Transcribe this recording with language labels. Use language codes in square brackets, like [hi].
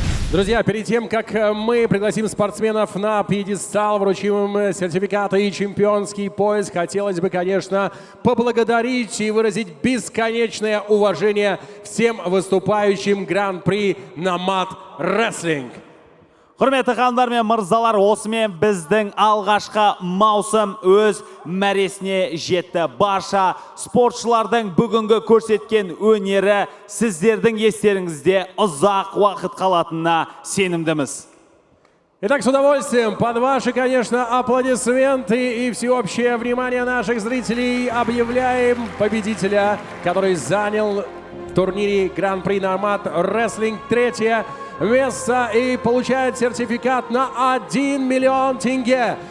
[ru] Друзья, перед тем, как мы пригласим спортсменов на пьедестал, вручим им сертификаты и чемпионский пояс, хотелось бы, конечно, поблагодарить и выразить бесконечное уважение всем выступающим Гран-при Nomad Wrestling. [kk] Құрметті ханымдар мен мырзалар, осымен біздің алғашқы маусым өз мәресіне жетті. Барша спортшылардың бүгінгі көрсеткен өнері сіздердің естеріңізде ұзақ уақыт қалатынына сенімдіміз. [ru] Итак, с удовольствием, под ваши, конечно, аплодисменты и всеобщее внимание наших зрителей объявляем победителя, который занял в турнире Гран-при Nomad Wrestling 3-е место и получает сертификат на 1 миллион тенге.